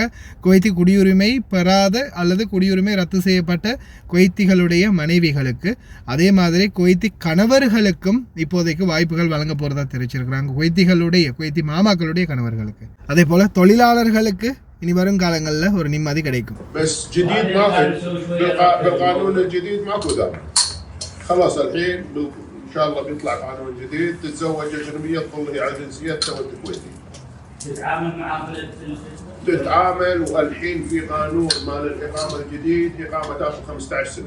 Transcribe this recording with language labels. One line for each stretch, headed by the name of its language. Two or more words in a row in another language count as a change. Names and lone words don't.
Tamil: குவைத்தி குடியுரிமை பெறாத அல்லது குடியுரிமை ரத்து செய்யப்பட்ட குவைத்திகளுடைய மனைவிகளுக்கு. அதே மாதிரி குவைத்தி கணவர்களுக்கும் இப்போதைக்கு வாய்ப்புகள் வழங்க போகிறதா தெரிவிச்சிருக்கிறாங்க. குவைத்தி மாமாக்களுடைய கணவர்களுக்கு. அதே போல் தொழிலாளர்களுக்கு இனி வரும் காலங்களில் ஒரு நிம்மதி கிடைக்கும்.
Arabic: بالقانون الجديد ماكو ذا. خلاص الحين ان شاء الله بيطلع قانون جديد. تتزوج اجنبيه تظل هي على جنسيتها وانت كويتي. تتعامل معاه تتعامل. والحين في قانون مال الاقامه الجديد، اقامه تاخذ 15 سنه.